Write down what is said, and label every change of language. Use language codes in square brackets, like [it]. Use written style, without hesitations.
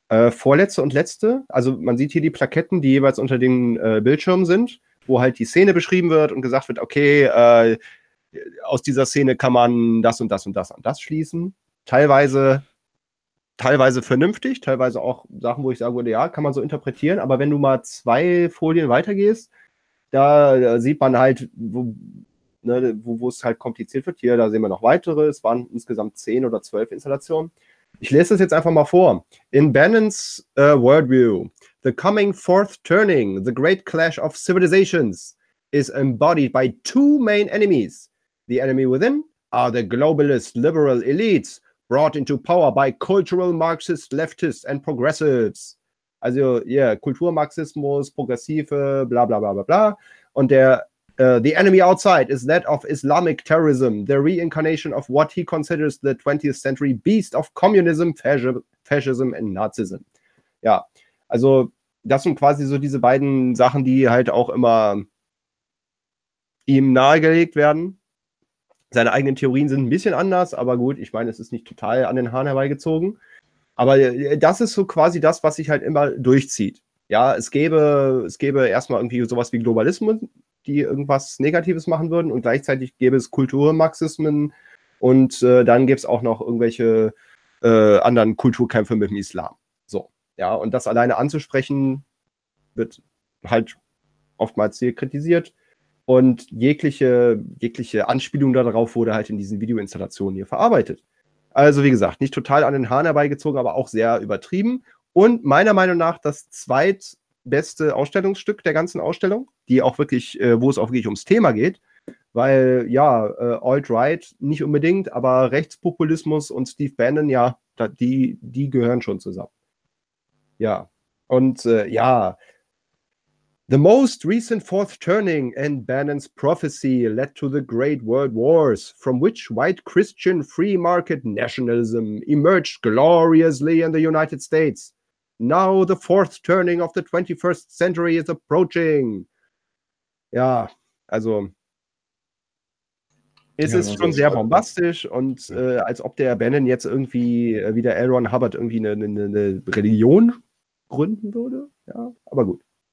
[de] vorletzte und letzte, also man sieht hier die Plaketten, die jeweils unter den Bildschirmen sind, wo halt die Szene beschrieben wird und gesagt wird, okay, aus dieser Szene kann man das und das und das an das schließen, teilweise vernünftig, teilweise auch Sachen, wo ich sage, ja, kann man so interpretieren, aber wenn du mal zwei Folien weitergehst, da sieht man halt, wo es halt kompliziert wird. Hier, da sehen wir noch weitere, es waren insgesamt 10 oder 12 Installationen. Ich lese das jetzt einfach mal vor. [en] In Bannon's Worldview, the coming fourth turning, the great clash of civilizations, is embodied by two main enemies. The enemy within are the globalist liberal elites, brought into power by cultural Marxist, leftists and progressives. [de] Also, yeah, Kulturmarxismus, Progressive, bla bla bla bla bla. Und der, [en] the enemy outside is that of Islamic terrorism, the reincarnation of what he considers the 20th century beast of communism, fascism and Nazism. [de] Ja, also das sind quasi so diese beiden Sachen, die halt auch immer ihm nahegelegt werden. Seine eigenen Theorien sind ein bisschen anders, aber gut, ich meine, es ist nicht total an den Haaren herbeigezogen. Aber das ist so quasi das, was sich halt immer durchzieht. Ja, es gäbe erstmal irgendwie sowas wie Globalismus, die irgendwas Negatives machen würden und gleichzeitig gäbe es Kulturmarxismen und dann gäbe es auch noch irgendwelche anderen Kulturkämpfe mit dem Islam. So, ja, und das alleine anzusprechen, wird halt oftmals sehr kritisiert. Und jegliche Anspielung darauf wurde halt in diesen Videoinstallationen hier verarbeitet. Also wie gesagt, nicht total an den Haaren herbeigezogen, aber auch sehr übertrieben. Und meiner Meinung nach das zweitbeste Ausstellungsstück der ganzen Ausstellung, die auch wirklich, wo es auch wirklich ums Thema geht, weil ja, Alt-Right nicht unbedingt, aber Rechtspopulismus und Steve Bannon, ja, die gehören schon zusammen. Ja, und ja, [en] the most recent fourth turning in Bannon's prophecy led to the Great World Wars, from which white Christian free market nationalism emerged gloriously in the United States. Now the fourth turning of the 21st century is approaching. [de] Ja, also es ja, ist schon sehr bombastisch und als ob der Bannon jetzt irgendwie wieder L. Ron Hubbard irgendwie eine Religion gründen würde. Ja, aber gut.